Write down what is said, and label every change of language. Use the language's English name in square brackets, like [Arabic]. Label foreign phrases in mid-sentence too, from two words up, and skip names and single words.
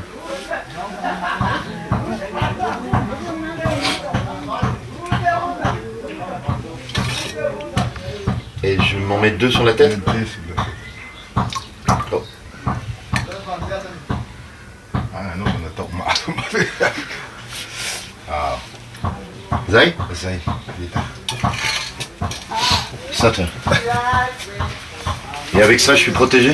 [French] Et je m'en mets 2 sur la tête. Oh. Ah non, on attend mal. Ah. Zay? Zay. Ça, tiens. Et avec ça, je suis protégé?